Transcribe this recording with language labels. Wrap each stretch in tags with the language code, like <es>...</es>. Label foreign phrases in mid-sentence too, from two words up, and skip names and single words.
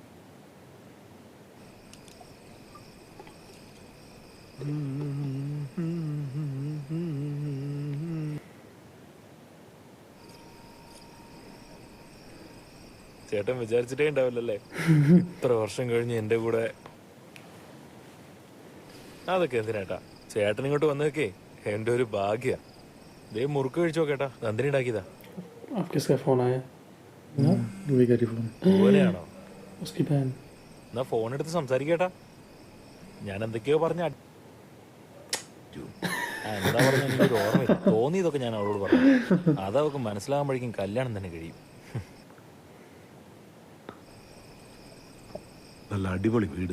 <ml>ചേട്ടൻ വിചാരിച്ചിട്ടേ ഉണ്ടാവില്ലല്ലേ ഇത്ര വർഷം കഴിഞ്ഞ് എന്റെ കൂടെ. അതൊക്കെ എന്തിനാട്ടാ, ചേട്ടൻ ഇങ്ങോട്ട് വന്നേക്കേ എന്റെ ഒരു ഭാഗ്യ. ദേ മുറുക്ക് കഴിച്ചോ കേട്ടാ, നന്ദിനി ഉണ്ടാക്കിയതാ.</ml> <hi>अब किसका फोन आया? विका की फोन।</hi> <ml>ഓനെയാണോ?</ml> <hi>उसकी बहन।</hi> <ml>എന്നാ ഫോൺ എടുത്ത് സംസാരിക്കേട്ടാ. ഞാൻ എന്തൊക്കെയോ പറഞ്ഞ എന്താ പറഞ്ഞ എനിക്കൊരു ഓർമ്മയില്ല. തോന്നിയതൊക്കെ ഞാൻ അവളോട് പറഞ്ഞു. അതവൾക്ക് മനസ്സിലാകുമ്പോഴേക്കും കല്യാണം തന്നെ കഴിയും. നല്ല അടിപൊളി വീട്.</ml>